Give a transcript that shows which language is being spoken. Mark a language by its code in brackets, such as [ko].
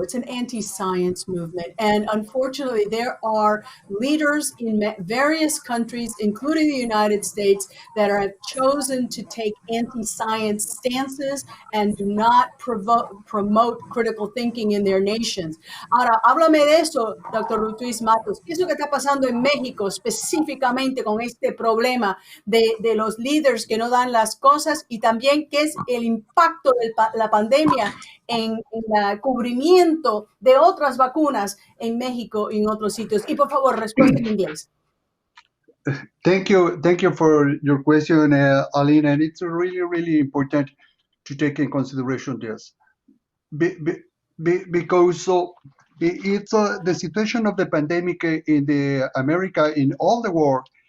[en] It's an anti-science movement. And unfortunately, there are leaders in various countries, including the United States, that have chosen to take anti-science stances and do not promote critical thinking in their nations. [es] Ahora, háblame de eso, Dr. Ruiz Matos. ¿Qué es lo que está pasando en México específicamente con este problema de los líderes que no dan las cosas? Y también qué es el impacto de la pandemia en el cubrimiento de otras vacunas en México y en otros sitios. Y por favor, respuesta en inglés. [en] Thank you for your question, Aileen, and it's really, really important to take in consideration this. Because It's the situation of the pandemic in the America, in all the world.